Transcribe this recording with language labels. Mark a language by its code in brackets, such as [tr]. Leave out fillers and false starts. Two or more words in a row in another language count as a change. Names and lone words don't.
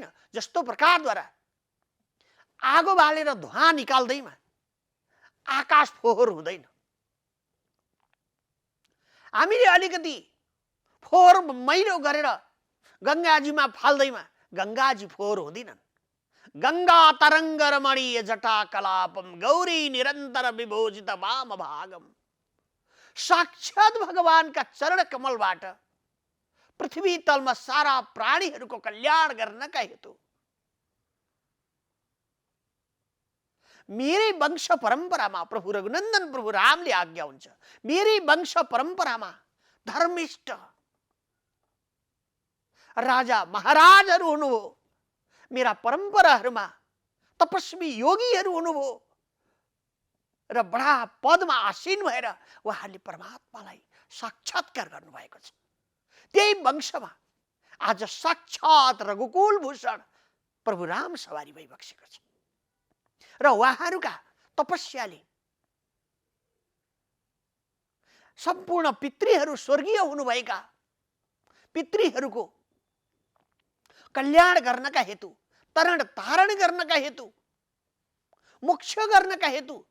[ne] जस्तो प्रकारद्वारा आगो बालेर धुवाँ निकाल्दैमा आकाश फोहोर हुँदैन। हामीले अलिकति फोहोर मैलो गरेर गंगाजीमा फाल्दैमा गंगाजी फोहोर हुँदिनन्। [sa] गंगा तरंग रमणीय जटा कलापम गौरी निरंतर विभोजित वाम भागम। [ne] साक्षात भगवानका चरण कमलबाट पृथ्वी तलमा सारा प्राणीहरूको कल्याण गर्नका हेतु मेरै वंश परम्परामा प्रभु रघुनन्दन प्रभु रामले आज्ञा हुन्छ। मेरै वंश परम्परामा धर्मिष्ठ राजा महाराजहरू हुनुभयो। मेरा परम्पराहरूमा तपस्वी योगीहरू हुनुभयो र बडा पदमा आसीन भएर उहाँहरूले परमात्मालाई साक्षात्कार गर्नुभएको छ। त्यही वंशमा आज साक्षात रघुकुल भूषण प्रभु राम सवारी भइबसेको छ र उहाँहरूका तपस्याले सम्पूर्ण पितृहरू स्वर्गीय हुनुभएका पितृहरूको कल्याण गर्नका हेतु, तरण तारण गर्नका हेतु, मोक्ष गर्नका हेतु